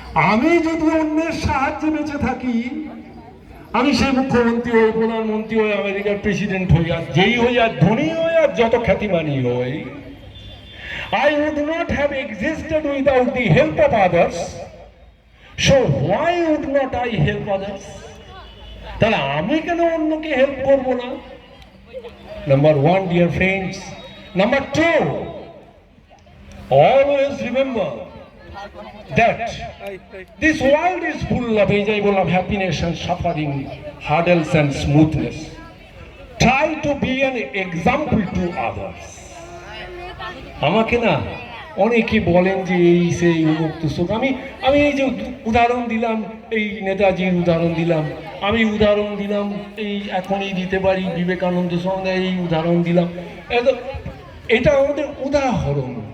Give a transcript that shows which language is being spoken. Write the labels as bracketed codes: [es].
[bn] আমি যদি অন্যের সাহায্যে বেঁচে থাকি, আমি সেই মুখ্যমন্ত্রী হই, প্রধানমন্ত্রী হই, আমেরিকার প্রেসিডেন্ট হই, আর যেই হই, আর ধনী হই, আর যত খ্যাতিমানি হই, [en] I would not have existed without the help of others. So why would not I help others? [bn] তাহলে আমি কেন অন্যকে হেল্প করব না? [en] Number 1, dear friends. Number 2, always remember that this world is full of happiness and suffering, hurdles and smoothness. Try to be an example to others. [bn] আমাকে না অনেকে বলেন যে এই সেই উন্মুক্ত শোক, আমি এই যে উদাহরণ দিলাম, এই নেতাজির উদাহরণ দিলাম, আমি উদাহরণ দিলাম, এই এখনই দিতে পারি বিবেকানন্দ সঙ্গে এই উদাহরণ দিলাম, এটা আমাদের উদাহরণ।